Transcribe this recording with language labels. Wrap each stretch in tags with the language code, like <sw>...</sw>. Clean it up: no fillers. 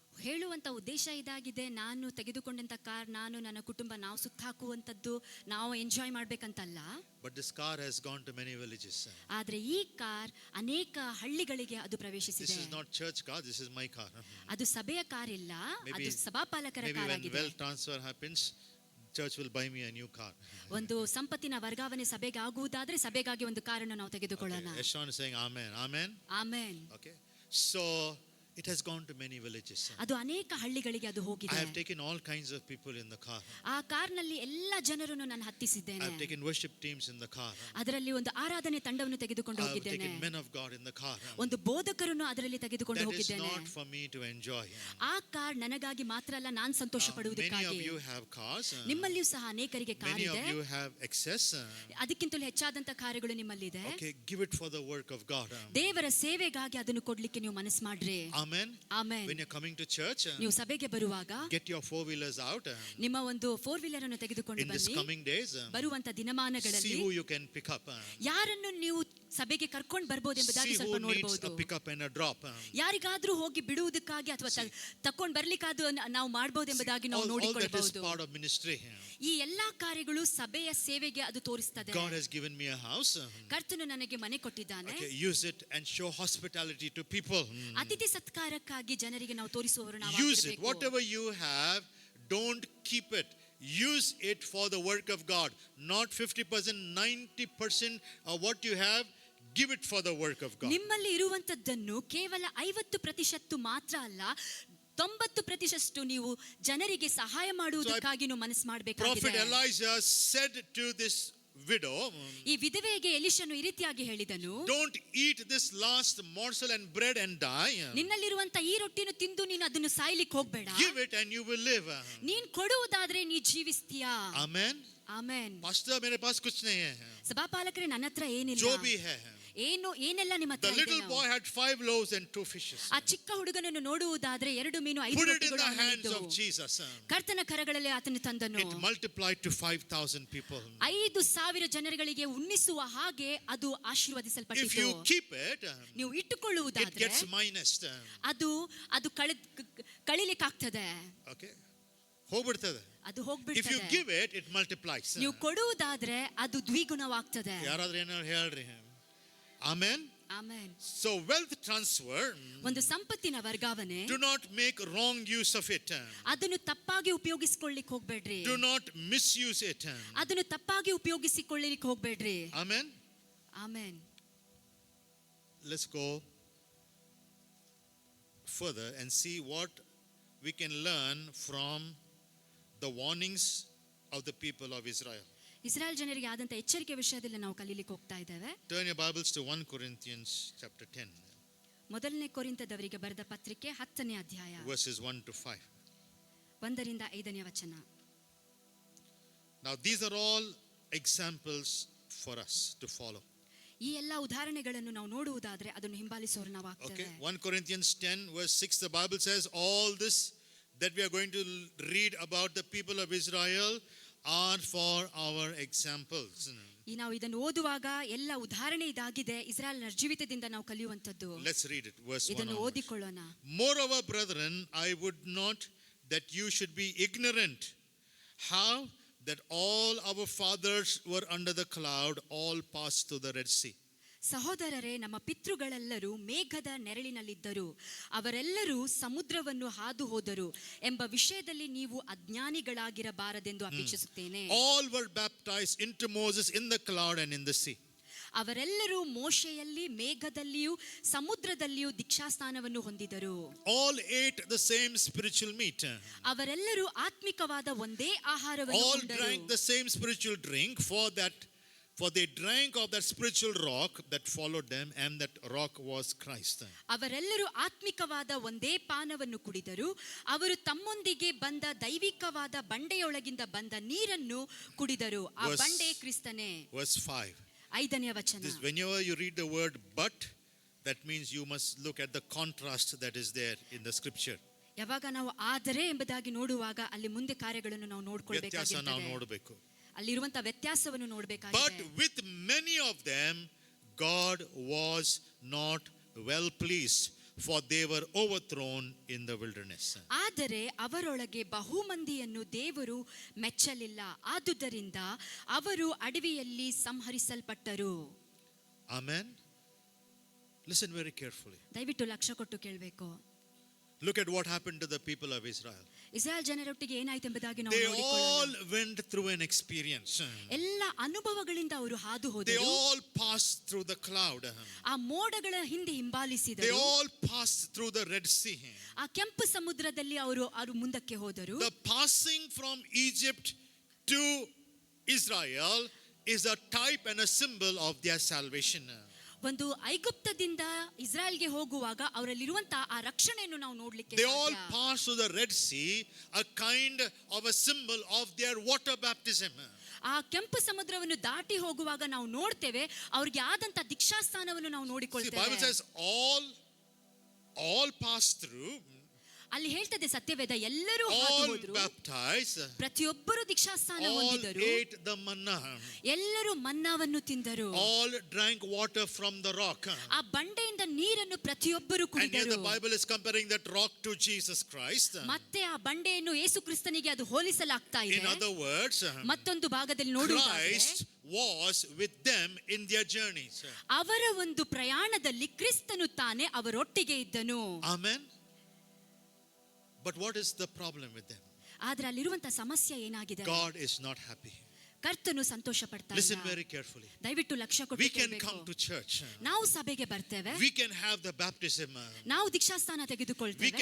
<kn>ಹೇಳುವಂತ ಉದ್ದೇಶ ಇದಾಗಿದೆ, ನಾನು ತೆಗೆದುಕೊಂಡಂತ ಕಾರ್, ನಾನು ನನ್ನ ಕುಟುಂಬ ನಾವು ಸುತ್ತ ಹಾಕುವಂತದ್ದು, ನಾವು enjoy ಮಾಡ್ಬೇಕಂತಲ್ಲ.</kn> <en>But this car has gone to many villages.</en> <kn>ಆದ್ರೆ ಈ ಕಾರ್ ಅನೇಕ ಹಳ್ಳಿಗಳಿಗೆ ಅದು</kn> <en>This</en> <kn>ಪ್ರವೇಶಿಸಿದೆ.</kn> <en>is not church car, this is my car.</en> <kn>ಅದು ಸಭೆಯ ಕಾರ್ ಇಲ್ಲ, ಅದು ಸಭಾಪಾಲಕರ</kn> <en>Maybe</en> <kn>ಕಾರ್</kn> <en>when</en> <kn>ಆಗಿದೆ.</kn> <en>wealth transfer happens, church will buy me a new car.</en> <kn>ಒಂದು ಸಂಪತ್ತಿನ ವರ್ಗಾವಣೆ ಸಭೆಗೆ ಆಗುವುದಾದ್ರೆ ಸಭೆಗಾಗಿ ಒಂದು ಕಾರನ್ನು ನಾವು ತೆಗೆದುಕೊಳ್ಳೋಣ.</kn> <en>Okay. Eshon is saying amen. Amen.</en> <kn>Amen.</kn> <en>Okay. So it has gone to many villages.</en> <kn>ಅದು ಅನೇಕ ಹಳ್ಳಿಗಳಿಗೆ ಅದು</kn> <en>I</en> <kn>ಹೋಗಿದೆ.</kn> <en>have taken all kinds of people in the car.</en> <kn>ಆ ಕಾರ್ನಲ್ಲಿ ಎಲ್ಲ ಜನರನ್ನು ನಾನು</kn> <en>I</en> <kn>ಹತ್ತಿಸಿದ್ದೇನೆ.</kn> <en>have taken worship teams in the car.</en> <kn>ಅದರಲ್ಲಿ ಒಂದು ಆರಾಧನೆ ತಂಡವನ್ನು ತೆಗೆದುಕೊಂಡು</kn> <en>I have</en> <kn>ಹೋಗಿದ್ದೇನೆ.</kn> <en>taken men of God in the car.</en> <kn>ಒಂದು ಬೋಧಕರನ್ನು ಅದರಲ್ಲಿ ತೆಗೆದುಕೊಂಡು</kn> <en>That is</en> <kn>ಹೋಗಿದ್ದೇನೆ.</kn> <en>not for me to enjoy.</en> <kn>ಆ ಕಾರ್ ನನಗಾಗಿ ಮಾತ್ರ ಅಲ್ಲ, ನಾನು ಸಂತೋಷ</kn> <en>Many</en> <kn>ಪಡುವುದಕ್ಕಾಗಿ.</kn> <en>of you have cars.</en> <kn>ನಿಮ್ಮಲ್ಲಿಯೂ ಸಹ ಅನೇಕರಿಗೆ ಕಾರ್</kn> <en>Many</en> <kn>ಇದೆ.</kn> <en>of you have excess.</en> <kn>ಅದಕ್ಕಿಂತಲೂ ಹೆಚ್ಚಾದಂತ ಕಾರ್ಯಗಳು ನಿಮ್ಮಲ್ಲಿದೆ.</kn> <en>Okay, give it for the work of God.</en> <kn>ದೇವರ ಸೇವೆಗಾಗಿ ಅದನ್ನು ಕೊಡ್ಲಿಕ್ಕೆ ನೀವು ಮನಸ್ಸು ಮಾಡ್ರಿ.</kn> <en>Amen.</en> <kn>Amen.</kn> <en>When you're coming to church,</en> <kn>ನೀವು ಸಭೆಗೆ ಬರುವಾಗ</kn> <en>get your 4-wheelers out.</en> <kn>ನಿಮ್ಮ ಒಂದು 4-ವೀಲರ್ ಅನ್ನು ತೆಗೆದುಕೊಂಡು</kn> <en>In this</en> <kn>ಬನ್ನಿ.</kn> <en>coming days,</en> <kn>ಬರುವಂತ</kn> <en>see</en> <kn>ದಿನಮಾನಗಳಲ್ಲಿ</kn> <en>who you can pick up.</en> <kn>ಯಾರನ್ನು ನೀವು ಸಭೆಗೆ ಕರ್ಕೊಂಡು ಬರ್ಬೋದು ಎಂಬುದಾಗಿ</kn> <en>See</en> <kn>ಸ್ವಲ್ಪ</kn> <en>who needs</en> <kn>ನೋಡಬಹುದು.</kn> <en>a pickup and a drop.</en> <kn>ಯಾರಿಗಾದ್ರೂ ಹೋಗಿ ಬಿಡುವುದಕ್ಕಾಗಿ ಅಥವಾ ತಕೊಂಡ್ ಬರ್ಲಿಕ್ಕಾದ್ರೂ ನಾವು ಮಾಡಬಹುದು ಎಂಬುದಾಗಿ ನಾವು</kn> <en>All that is</en> <kn>ನೋಡಿಕೊಳ್ಳಬಹುದು.</kn> <en>part of ministry.</en> <kn>ಈ ಎಲ್ಲಾ ಕಾರ್ಯಗಳು ಸಭೆಯ ಸೇವೆಗೆ ಅದು ತೋರಿಸ್ತದೆ.</kn> <en>God has given me a house.</en> <kn>ಕರ್ತನು ನನಗೆ ಮನೆ ಕೊಟ್ಟಿದ್ದಾನೆ.</kn> <en>Okay, use it and show hospitality to people.</en> <kn>ಅತಿಥಿ ಸತ್ಕಾರಕ್ಕಾಗಿ ಜನರಿಗೆ ನಾವು ತೋರಿಸುವವರು ನಾವು</kn> <en>Use it.</en> <kn>ಆಗಿರಬೇಕು.</kn> <en>Whatever you have, don't keep it. Use it for the work of God. Not 50%, 90% of what you have, give it for the work of God.</en> <kn>ನಿಮ್ಮಲ್ಲಿ ಇರುವಂತದ್ದನ್ನು ಕೇವಲ 50% ಮಾತ್ರ ಅಲ್ಲ, 90% ನೀವು ಜನರಿಗೆ ಸಹಾಯ ಮಾಡುವುದಕ್ಕಾಗಿ ನೀವು ಮನಸ್ಸು</kn> <en>Prophet</en> <kn>ಮಾಡಬೇಕಾಗಿದೆ.</kn> <en>Elijah said to this widow,</en> <kn>ಈ ವಿಧವೆಗೆ ಎಲಿಷನು ಈ ರೀತಿಯಾಗಿ ಹೇಳಿದನು,</kn> <en>don't eat this last morsel and bread and die.</en> <kn>ನಿನ್ನಲ್ಲಿರುವಂತ ಈ ರೊಟ್ಟಿನ ತಿಂದು ನೀನು ಅದನ್ನು ಸಾಯ್ಲಿಕ್ಕೆ ಹೋಗ್ಬೇಡ.</kn> <en>Give it and you will live.</en> <kn>ನೀನ್ ಕೊಡುವುದಾದ್ರೆ ನೀ ಜೀವಿಸ್ತೀಯಾ.</kn> <en>Amen.</en> <kn>ಆಮೆನ್.</kn> <hi>Pastor, मेरे पास कुछ नहीं है.</hi> <kn>ಸಭಾಪಾಲಕರೇ, ನನ್ನ ಹತ್ರ ಏನಿಲ್ಲ.</kn> <hi>जो भी है.</hi> <kn>ಏನೆಲ್ಲ ನಿಮ್ಮ</kn> <en>The</en> <kn>ಹತ್ರ</kn> <en>little</en> <kn>ಇದೆ?</kn> <en>boy had 5 loaves and 2 fishes.</en> <kn>ಆ ಚಿಕ್ಕ ಹುಡುಗನನ್ನು ನೋಡುವುದಾದ್ರೆ 2 ಮೀನು 5</kn> <en>Put it in</en> <kn>ರೊಟ್ಟಿಗಳು</kn> <en>the</en> <kn>ಅವನಲ್ಲಿ</kn> <en>hands</en> <kn>ಇದ್ದವು.</kn> <en>of Jesus.</en> <kn>ಕರ್ತನ ಕರಗಳಲ್ಲಿ ಆತನು ತಂದನು.</kn> <en>It multiplied to 5,000 people.</en> <kn>5,000 ಜನರಿಗೆ ಉಣ್ಣಿಸುವ ಹಾಗೆ ಅದು</kn> <en>If</en> <kn>ಆಶೀರ್ವದಿಸಲ್ಪಟ್ಟಿತು.</kn> <en>you keep it,</en> <kn>ನೀವು</kn> <en>it</en> <kn>ಇಟ್ಟುಕೊಳ್ಳುವುದಾದ್ರೆ</kn> <en>gets minused.</en> <kn>ಅದು ಕಳಿಲಿಕ್ಕಾಗ್ತದೆ. Okay? ಹೋಗ್ಬಿಡ್ತದೆ. ಅದು</kn> <en>If you</en> <kn>ಹೋಗ್ಬಿಡ್ತದೆ.</kn> <en>give it, it multiplies.</en> <kn>ನೀವು ಕೊಡುವುದಾದ್ರೆ ಅದು ದ್ವಿಗುಣವಾಗ್ತದೆ. ಯಾರಾದ್ರೂ ಏನಾದ್ರು ಹೇಳ್ರಿ. Amen. Amen.</kn> <en>So wealth transfer,</en> <kn>ಒಂದು ಸಂಪತ್ತಿನ ವರ್ಗಾವಣೆ,</kn> <en>do not make wrong use of it.</en> <kn>ಅದನ್ನು ತಪ್ಪಾಗಿ ಉಪಯೋಗಿಸಿಕೊಳ್ಳಿಕ್ಕೆ ಹೋಗ್ಬೇಡ್ರಿ.</kn> <en>Do not misuse it.</en> <kn>ಅದನ್ನು ತಪ್ಪಾಗಿ ಉಪಯೋಗಿಸಿಕೊಳ್ಳಿಕ್ಕೆ ಹೋಗ್ಬೇಡ್ರಿ.</kn> <en>Amen.</en> <kn>Amen.</kn> <en>Let's go further and see what we can learn from the warnings of the people of Israel.</en> <kn>Israel ಜನರಿಗೆ ಆದಂತ ಎಚ್ಚರಿಕೆ ವಿಷಯದಲ್ಲಿ ನಾವು ಕಲೀಲಿಕ್ಕೆ ಹೋಗ್ತಾ ಇದ್ದೇವೆ.</kn> <en>Turn your Bibles to 1 Corinthians chapter 10.</en> <kn>ಮೊದಲನೇ ಕೊರಿಂಥದವರಿಗೆ ಬರೆದ ಪತ್ರಿಕೆ 10ನೇ ಅಧ್ಯಾಯ</kn> <en>verses 1 to 5.</en> <kn>1ರಿಂದ 5ನೇ ವಚನ.</kn> <en>Now these are all examples for us to follow.</en> <kn>ಈ ಎಲ್ಲ ಉದಾಹರಣೆಗಳನ್ನು ನಾವು ನೋಡುವುದಾದ್ರೆ ಅದನ್ನು ಹಿಂಬಾಲಿಸೋರು ನಾವು</kn> <en>Okay,</en> <kn>ಆಗ್ತೇವೆ.</kn> <en>1 Corinthians 10 verse 6, the Bible says all this that we are going to read about the people of Israel are for our examples.</en> <kn>ಈ ನಾವು ಇದನ್ನು ಓದುವಾಗ ಎಲ್ಲ ಉದಾಹರಣೆ ಇದಾಗಿದೆ, ಇಸ್ರಾಯೇಲ್ನ ಜೀವಿತದಿಂದ ನಾವು ಕಲಿಯುವಂತದ್ದು.</kn> <en>Let's read it, verse 1</en> <kn>ಇದನ್ನು</kn> <en>onwards.</en> <kn>ಓದಿಕೊಳ್ಳೋಣ.</kn> <en>Moreover, brethren, I would not that you should be ignorant how that all our fathers were under the cloud, all passed through the Red Sea.</en> <kn>ಸಹೋದರರೇ, ನಮ್ಮ ಪಿತೃಗಳೆಲ್ಲರೂ ಮೇಘದ ನೆರಳಿನಲ್ಲಿದ್ದರು, ಅವರೆಲ್ಲರೂ ಸಮುದ್ರವನ್ನು ಹಾದು ಹೋದರು ಎಂಬ ವಿಷಯದಲ್ಲಿ ನೀವು ಅಜ್ಞಾನಿಗಳಾಗಿರಬಾರದೆಂದು ಅಪೇಕ್ಷಿಸುತ್ತೇನೆ.</kn> <en>All were baptized into Moses in the cloud and in the sea.</en> <kn>ಅವರೆಲ್ಲರೂ ಮೋಶೆಯಲ್ಲಿ, ಮೇಘದಲ್ಲಿಯೂ ಸಮುದ್ರದಲ್ಲಿಯೂ ದೀಕ್ಷಾಸ್ನಾನವನ್ನು ಹೊಂದಿದರು.</kn> <en>All ate the same spiritual meat.</en> <kn>ಅವರೆಲ್ಲರೂ ಆತ್ಮಿಕವಾದ ಒಂದೇ ಆಹಾರವನ್ನು</kn> <en>All</en> <kn>ಉಂಡರು.</kn> <en>drank the same spiritual drink, for they drank of that spiritual rock that followed them, and that rock was Christ.</en> <kn>ಅವರೆಲ್ಲರೂ ಆತ್ಮಿಕವಾದ ಒಂದೇ ಪಾನವನ್ನು ಕುಡಿದರು, ಅವರು ತಮ್ಮೊಂದಿಗೆ ಬಂದ ದೈವಿಕವಾದ ಬಂಡೆಯೊಳಗಿಂದ ಬಂದ ನೀರನ್ನು ಕುಡಿದರು, ಆ ಬಂಡೆ ಕ್ರಿಸ್ತನೇ.</kn> <en>Verse 5.</en> <kn>5ನೇ ವಚನ.</kn> <en>Whenever you read the word but, that means you must look at the contrast that is there in the scripture.</en> <kn>ಯಾವಾಗ ನಾವು ಆದರೆ ಎಂಬುದಾಗಿ ನೋಡುವಾಗ ಅಲ್ಲಿ ಮುಂದೆ ಕಾರ್ಯಗಳನ್ನು ನಾವು ವ್ಯತ್ಯಾಸ ನಾವು ನೋಡ್ಕೊಳ್ಬೇಕಾಗಿದೆ. ನೋಡಬೇಕು. ಅಲ್ಲಿರುವಂತ ವ್ಯತ್ಯಾಸವನ್ನು</kn> <en>But</en> <kn>ನೋಡಬೇಕಾಗಿದೆ.</kn> <en>with many of them God was not well pleased, for they were overthrown in the wilderness.</en> <kn>ಆದರೆ ಅವರೊಳಗೆ ಬಹುಮಂದಿಯನ್ನು ದೇವರು ಮೆಚ್ಚಲಿಲ್ಲ, ಆದುದರಿಂದ ಅವರು ಅಡವಿಯಲ್ಲಿ ಸಂಹರಿಸಲ್ಪಟ್ಟರು.</kn> <en>Amen. Listen very carefully.</en> <kn>ದಯವಿಟ್ಟು ಲಕ್ಷ್ಯ ಕೊಟ್ಟು ಕೇಳಬೇಕು.</kn> <en>Look at what happened to the people of Israel.</en> <kn>Israel ಜನರೊಟ್ಟಿಗೆ ಏನಾಯ್ತು ಎಂಬುದಾಗಿ ನಾವು</kn> <en>They</en> <kn>ನೋಡಿಕೊಳ್ಳೋಣ.</kn> <en>all went through an experience.</en> <kn>ಎಲ್ಲ ಅನುಭವಗಳಿಂದ ಅವರು ಹಾದು</kn> <en>They</en> <kn>ಹೋದರು.</kn> <en>all passed through the cloud.</en> <kn>ಆ ಮೋಡಗಳ ಹಿಂದೆ</kn> <en>They</en> <kn>ಹಿಂಬಾಲಿಸಿದರು.</kn> <en>all passed through the Red Sea.</en> <kn>ಆ ಕೆಂಪು ಸಮುದ್ರದಲ್ಲಿ ಅವರು ಮುಂದಕ್ಕೆ ಹೋದರು.</kn> <en>The passing from Egypt to Israel is a type and a symbol of their salvation.</en> <kn>ಒಂದು ಐಗುಪ್ತದಿಂದ ಇಸ್ರಾಯೇಲ್ಗೆ ಹೋಗುವಾಗ ಅವರಲ್ಲಿರುವಂತಹ ಆ ರಕ್ಷಣೆಯನ್ನು ನಾವು ನೋಡ್ಲಿಕ್ಕೆ</kn> <en>They all</en> <kn>ಸಾಧ್ಯ.</kn> <en>passed through the Red Sea, a kind of a symbol of their water baptism.</en> <kn>ಆ ಕೆಂಪು ಸಮುದ್ರವನ್ನು ದಾಟಿ ಹೋಗುವಾಗ ನಾವು ನೋಡ್ತೇವೆ ಅವ್ರಿಗೆ ಆದಂತ ದೀಕ್ಷಾಸ್ಥಾನವನ್ನು ನಾವು</kn> <en>See, the Bible</en> <kn>ನೋಡಿಕೊಳ್ತೇವೆ.</kn> <en>says all passed through,</en> <kn>ಅಲ್ಲಿ ಹೇಳ್ತದೆ ಸತ್ಯವೇದ, ಎಲ್ಲರೂ ಹಾದು</kn> <en>all</en> <kn>ಹೋದ್ರು,</kn> <en>baptized,</en> <kn>ಪ್ರತಿಯೊಬ್ಬರು ದೀಕ್ಷಾಸ್ಥಾನ</kn> <en>all</en> <kn>ಹೊಂದಿದರು,</kn> <en>ate the manna,</en> <kn>ಎಲ್ಲರೂ ಮನ್ನಾವನ್ನು ತಿಂದರು,</kn> <en>all drank water from the rock.</en> <kn>ಆ ಬಂಡೆಯಿಂದ ನೀರನ್ನು ಪ್ರತಿಯೊಬ್ಬರು</kn> <en>And here</en> <kn>ಕುಡಿದರು.</kn> <en>the Bible is comparing that rock to Jesus Christ.</en> <kn>ಮತ್ತೆ ಆ ಬಂಡೆಯನ್ನು ಯೇಸು ಕ್ರಿಸ್ತನಿಗೆ ಅದು ಹೋಲಿಸಲಾಗ್ತಾ ಇದೆ.</kn> <en>In other words,</en> <kn>ಮತ್ತೊಂದು ಭಾಗದಲ್ಲಿ ನೋಡುವುದಾದರೆ</kn> <en>Christ was with them in their journeys.</en> <kn>ಅವರ ಒಂದು ಪ್ರಯಾಣದಲ್ಲಿ ಕ್ರಿಸ್ತನು ತಾನೇ ಅವರೊಟ್ಟಿಗೆ ಇದ್ದನು.</kn> <en>Amen. But what is the problem with them?</en> <kn>ಆದ್ರೆ ಅಲ್ಲಿರುವಂತ ಸಮಸ್ಯೆ ಏನಾಗಿದೆ?</kn> <en>God is not happy.</en> <kn>ಕರ್ತನು ಸಂತೋಷ ಪಡ್ತಾ</kn> <en>Listen</en> <kn>ಇಲ್ಲ.</kn> <en>very carefully.</en> <kn>ದಯವಿಟ್ಟು ಲಕ್ಷ್ಯ</kn> <en>We</en> <kn>ಕೊಟ್ಟು</kn> <en>can</en> <kn>ಕೇಳಬೇಕು.</kn> <en>come to church.</en> <kn>ನಾವು ಸಭೆಗೆ ಬರ್ತೇವೆ,</kn> <en>We can have the baptism.</en> <kn>ನಾವು ದೀಕ್ಷಾಸ್ಥಾನ</kn> <en>We</en> <kn>ತೆಗೆದುಕೊಳ್ತೇವೆ,</kn>